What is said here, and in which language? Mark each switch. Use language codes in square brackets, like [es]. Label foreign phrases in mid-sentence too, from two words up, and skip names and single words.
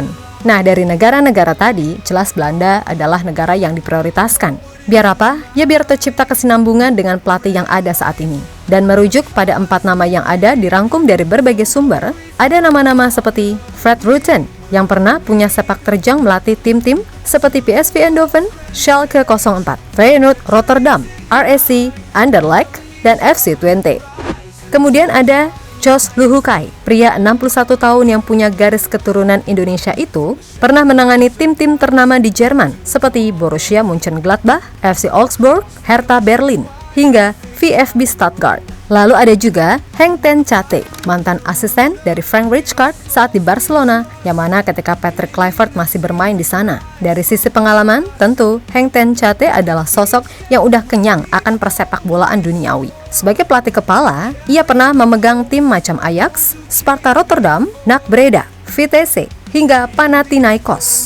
[id] Nah, dari negara-negara tadi, jelas Belanda adalah negara yang diprioritaskan. Biar apa? Ya biar tercipta kesinambungan dengan pelatih yang ada saat ini. Dan merujuk pada 4 nama yang ada dirangkum dari berbagai sumber, ada nama-nama seperti Fred Rutten, yang pernah punya sepak terjang melatih tim-tim seperti PSV Eindhoven, Schalke 04, Feyenoord Rotterdam, RSC, Anderlecht, dan FC Twente. Kemudian ada Jos Luhukay, pria 61 tahun yang punya garis keturunan Indonesia itu, pernah menangani tim-tim ternama di Jerman seperti Borussia Mönchengladbach, FC Augsburg, Hertha Berlin, hingga VfB Stuttgart. Lalu ada juga Henk ten Cate, mantan asisten dari Frank Rijkaard saat di Barcelona, yang mana ketika Patrick Kluivert masih bermain di sana. Dari sisi pengalaman, tentu Henk ten Cate adalah sosok yang udah kenyang akan persepak bolaan duniawi. Sebagai pelatih kepala, ia pernah memegang tim macam Ajax, Sparta Rotterdam, NAC Breda, Vitesse, hingga Panathinaikos.